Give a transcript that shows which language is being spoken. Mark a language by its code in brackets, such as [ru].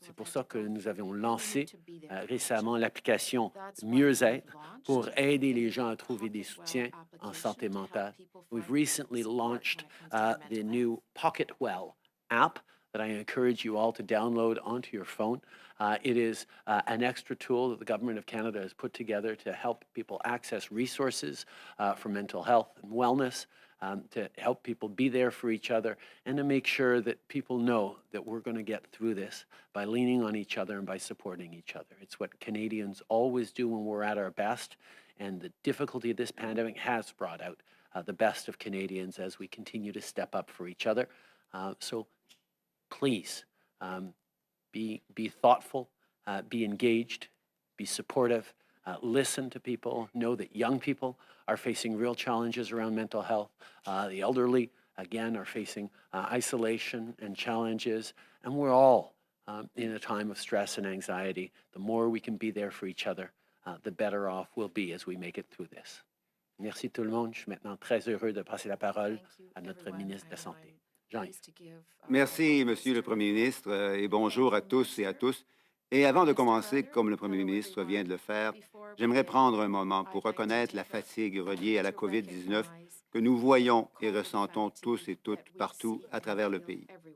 [fr] C'est pour ça que nous avons lancé récemment l'application Mieux-être pour aider les gens à trouver des soutiens en santé mentale. [en] We've recently launched the new PocketWell app that I encourage you all to download onto your phone. It is an extra tool that the Government of Canada has put together to help people access resources for mental health and wellness, to help people be there for each other, and to make sure that people know that we're going to get through this by leaning on each other and by supporting each other. It's what Canadians always do when we're at our best, and the difficulty of this pandemic has brought out the best of Canadians as we continue to step up for each other. So please be thoughtful, be engaged, be supportive, listen to people, know that young people are facing real challenges around mental health. The elderly, again, are facing isolation and challenges, and we're all in a time of stress and anxiety. The more we can be there for each other, the better off we'll be as we make it through this. [fr] Merci tout le monde. Je suis maintenant très heureux de passer la parole à notre ministre de la Santé. Jean-Yves. Merci, Monsieur le Premier ministre, et bonjour à tous et à tous. Et avant de commencer, comme le Premier ministre vient de le faire, j'aimerais prendre un moment pour reconnaître la fatigue reliée à la COVID-19 que nous voyons et ressentons tous et toutes partout à travers le pays.